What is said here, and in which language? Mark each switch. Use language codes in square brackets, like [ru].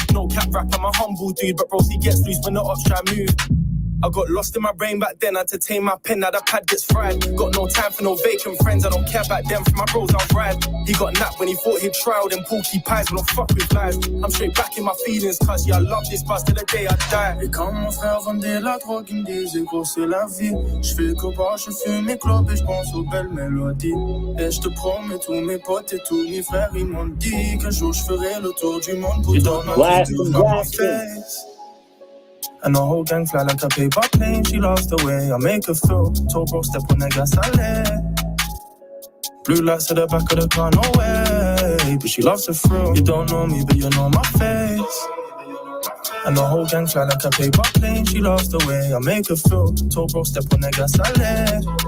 [en] No cap rap, I'm a humble dude. But bro, he gets loose when the ops try move. I got lost in my brain back then, I had to tame my pen, now the pad gets fried. Got no time for no vacant friends, I don't care about them, for my bros I'll ride. He got napped when he thought he'd try all them porky pies, but don't fuck with lies. I'm straight back in my feelings, cause yeah, I love this buzz till the day I die. [fr] Et quand mon frère vendait la drogue, il me disait gros c'est la vie. J'fais que boire, je fume mes clopes et j'pense aux belles mélodies. Et j'te promets, tous mes potes et tous mes frères, ils m'ont dit qu'un jour j'ferai le tour du monde pour ton face. [en] And the whole gang fly like a paper plane. She loves the way I make her feel. Told bro step on the gas and let. Blue lights to the back of the car, no way. But she loves the thrill. You don't know me, but you know my face. And the whole gang fly like a paper plane. She loves the way I make her feel. Told bro step on the gas and let.